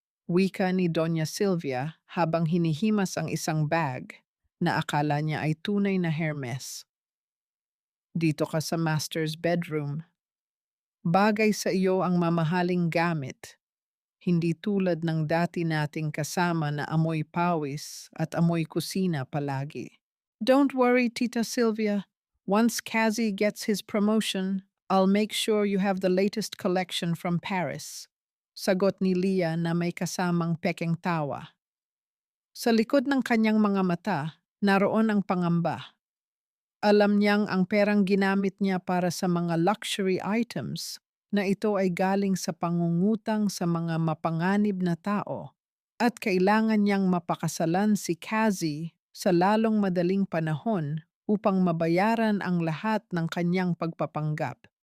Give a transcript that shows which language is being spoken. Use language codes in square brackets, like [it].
[tl] Wika ni Doña Silvia habang hinihimas ang isang bag na akala niya ay tunay na Hermes. Dito ka sa master's bedroom. Bagay sa iyo ang mamahaling gamit, hindi tulad ng dati nating kasama na amoy pawis at amoy kusina palagi. [en] Don't worry, Tita Sylvia. Once Kazi gets his promotion, I'll make sure you have the latest collection from Paris. [tl] Sagot ni Leah na may kasamang pekeng tawa. Sa likod ng kanyang mga mata, naroon ang pangamba. Alam niyang ang perang ginamit niya para sa mga luxury items na ito ay galing sa pangungutang sa mga mapanganib na tao at kailangan niyang mapakasalan si Kazi sa lalong madaling panahon upang mabayaran ang lahat ng kanyang pagpapanggap.